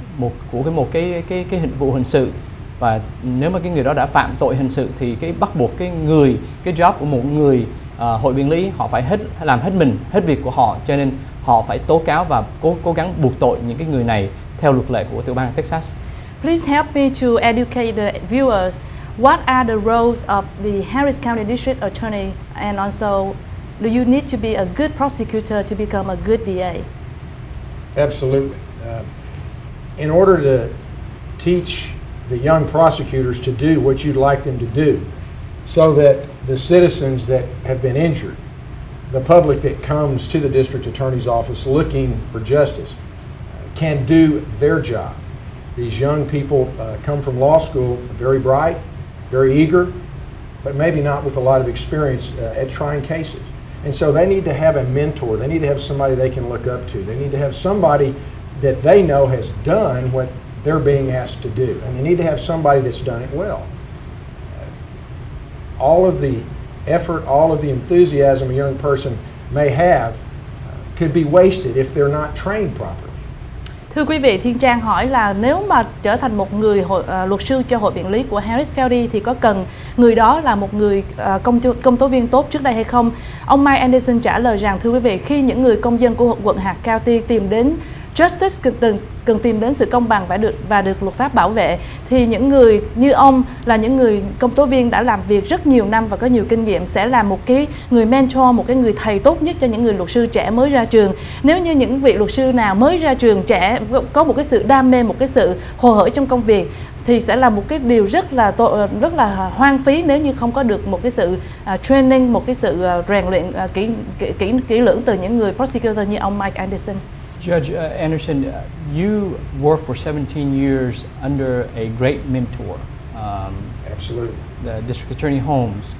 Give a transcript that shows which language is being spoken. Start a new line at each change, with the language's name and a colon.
Vietnamese: một cái hình vụ hình sự, và nếu mà cái người đó đã phạm tội hình sự thì cái bắt buộc cái job của một người hội biện lý, họ phải làm hết mình, hết việc của họ, cho nên họ phải tố cáo và cố gắng buộc tội những cái người này theo luật lệ của tiểu bang Texas.
English: Please help me to educate the viewers. What are the roles of the Harris County District Attorney, and also do you need to be a good prosecutor to become a good DA? Absolutely. In order to teach the young prosecutors to do what you'd like them to do, so that the citizens that have been injured, the public that comes to the district attorney's office looking for justice, can do their job. These young people come from law school very bright, very eager, but maybe not with a lot of experience at trying cases. And so they need to have a mentor. They need to have somebody they can look up to. They need to have somebody that they know has done what they're being asked to do. And they need to have somebody that's done it well. All of the effort, all of the enthusiasm a young person may have could be wasted if they're not trained properly.
Vietnamese: Thưa quý vị, Thiên Trang hỏi là nếu mà trở thành một người luật sư cho hội biện lý của Harris County thì có cần người đó là một người công tố viên tốt trước đây hay không? Ông Mike Anderson trả lời rằng, thưa quý vị, khi những người công dân của quận hạt County tìm đến Justice, cần tìm đến sự công bằng và được luật pháp bảo vệ, thì những người như ông là những người công tố viên đã làm việc rất nhiều năm và có nhiều kinh nghiệm sẽ là một cái người mentor, một cái người thầy tốt nhất cho những người luật sư trẻ mới ra trường. Nếu như những vị luật sư nào mới ra trường trẻ có một cái sự đam mê, một cái sự hồ hởi trong công việc, thì sẽ là một cái điều rất là hoang phí nếu như không có được một cái sự training, một cái sự rèn luyện kỹ lưỡng từ những người prosecutor như ông Mike Anderson.
English: Judge Anderson, you worked for 17 years under a great mentor. Absolutely. The District Attorney Holmes.